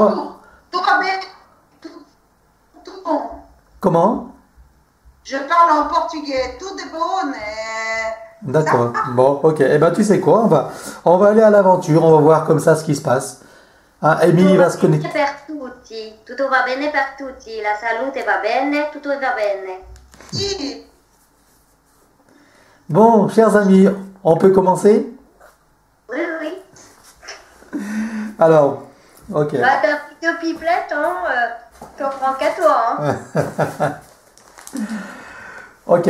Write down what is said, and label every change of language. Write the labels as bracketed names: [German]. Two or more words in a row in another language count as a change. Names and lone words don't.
[French] Tout va bien. Tout bon. comment? Je parle en portugais, tout est bon. Et... D'accord. Bon, ok. Eh ben, tu sais quoi? On va aller à l'aventure. On va voir comme ça ce qui se passe. Hein, Émilie va se connecter. [Italian] Per tutti, tutto va bene per tutti, la salute va bene, tutto va bene. Si. [French] Bon, chers amis, on peut commencer? Oui, oui. Alors, ok. Bah, t'as pris deux pipelettes, hein. T'en prends qu'à toi, hein. Ok.